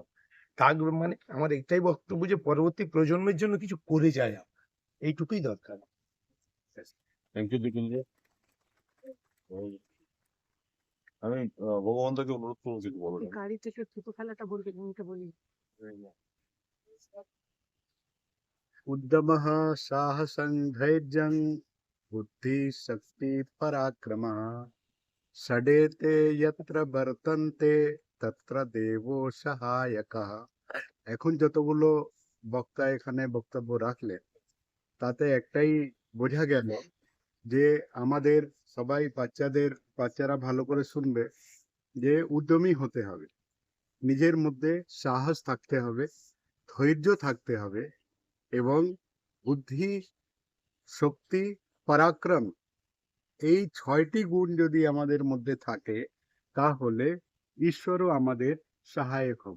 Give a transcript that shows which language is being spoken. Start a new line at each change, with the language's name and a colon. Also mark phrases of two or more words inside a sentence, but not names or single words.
Bangla: দাগ মানে আমার একটাই বক্তব্য যে পরবর্তী প্রজন্মের জন্য কিছু করে যায়, এইটুকুই দরকার।
English: thank you দীপেন্দু।
Bangla: আমি ভগবান দাকে অনুরোধ করবো কিছু বলার জন্য। গাড়ি থেকে থুতু ফেলাটা বলবে, মুখে বলি।
Sanskrit: उद्यमः साहसं धैर्यं बुद्धिशक्ति पराक्रमः षडेते यत्र वर्तन्ते तत्र देवो सहायकः।
Bangla: এখন যতগুলো বক্তা এখানে বক্তব্য রাখলেন তাতে একটাই বোঝা গেল যে আমাদের সবাই বাচ্চারা ভালো করে শুনবে যে উদ্যমী হতে হবে, নিজের মধ্যে সাহস থাকতে হবে, ধৈর্য থাকতে হবে, এবং বুদ্ধি, শক্তি, পরাক্রম, এই 6টি গুণ যদি আমাদের মধ্যে থাকে তাহলে ঈশ্বরও আমাদের সহায়ক হবে।